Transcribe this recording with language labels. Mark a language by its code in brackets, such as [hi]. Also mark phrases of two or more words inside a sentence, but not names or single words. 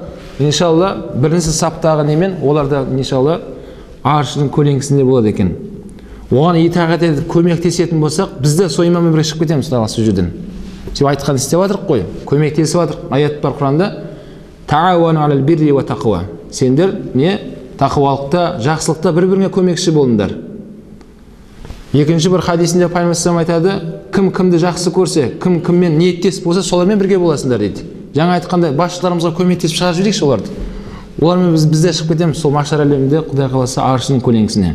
[kk] Иншалла, бірінші саптағы немен, оларда иншалла аршының көлеңкісінде болады екен. Оған итағат етіп көмектесетін болсақ, біз де сол имаммен бірге шығып кетеміз Құдай қаласа жерден. Сен айтқан істеп жатырық қой, көмектесіп жатырық. Аят бар Құранда: [ar] "تعاونوا على البر والتقوى". [kk] Сендер не? Тақуалықта, жақсылықта бір-біріңе көмекші болыңдар. Екінші бір хадисінде Пайғамбар айтады: кім кімді жақсы көрсе, кім кіммен ниеттес болса, солармен бірге боласыңдар дейді. Жаңа айтқандай, басшыларымызға көмектесіп шығарып жіберейікші оларды. Олармен біз де шығып кетеміз сол mahшар әлемінде Құдай қаласа аршының көлеңкісіне.